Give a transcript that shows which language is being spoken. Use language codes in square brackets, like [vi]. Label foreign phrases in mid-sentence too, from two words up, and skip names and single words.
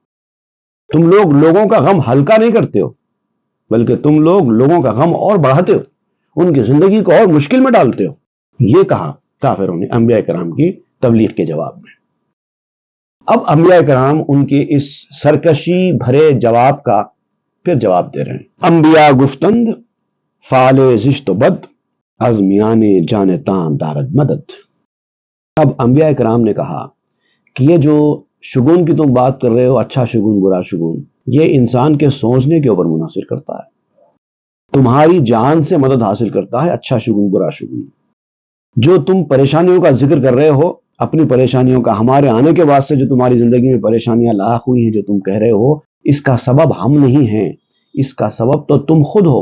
[ur] تم لوگ لوگوں کا غم ہلکا نہیں کرتے ہو، بلکہ تم لوگ لوگوں کا غم اور بڑھاتے ہو، ان کی زندگی کو اور مشکل میں ڈالتے ہو. یہ کہا کافروں نے انبیاء کرام کی تبلیغ کے جواب میں. اب انبیاء کرام ان کے اس سرکشی بھرے جواب کا پھر جواب دے رہے ہیں. [fa] انبیاء گفتند فعل زشت و بد، از میان جانتاں دارد مدد. [ur] اب انبیاء کرام نے کہا کہ یہ جو شگون کی تم بات کر رہے ہو، اچھا شگون برا شگون، یہ انسان کے سوچنے کے اوپر منحصر کرتا ہے. تمہاری جان سے مدد حاصل کرتا ہے اچھا شگون برا شگون. جو تم پریشانیوں کا ذکر کر رہے ہو، اپنی پریشانیوں کا، ہمارے آنے کے بعد سے جو تمہاری زندگی میں پریشانیاں لاحق ہوئی ہیں جو تم کہہ رہے ہو، اس کا سبب ہم نہیں ہیں، اس کا سبب تو تم خود ہو.